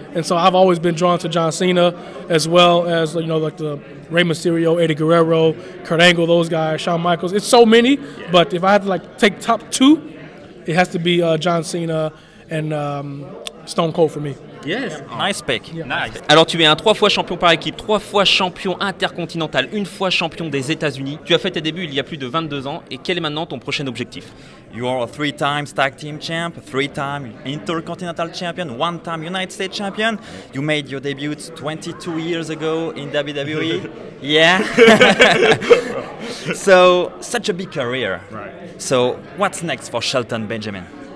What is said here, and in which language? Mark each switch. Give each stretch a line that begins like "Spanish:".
English: And so I've always been drawn to John Cena, as well as like the Rey Mysterio, Eddie Guerrero, Kurt Angle, those guys, Shawn Michaels. It's so many, but if I had to take top two, it has to be John Cena and Stone Cold for me. Yes, nice pick. Yeah. Nice.
French: Alors tu es un 3 fois champion par équipe, 3 fois champion intercontinental, 1 fois champion des États-Unis. Tu as fait tes débuts il y a plus de 22 ans et quel est maintenant ton prochain objectif?
English: You are a 3-time tag team champ, 3-time intercontinental champion, 1-time United States champion. You made your debut 22 years ago in WWE. Yeah. So such a big career. Right. So what's next for Shelton Benjamin?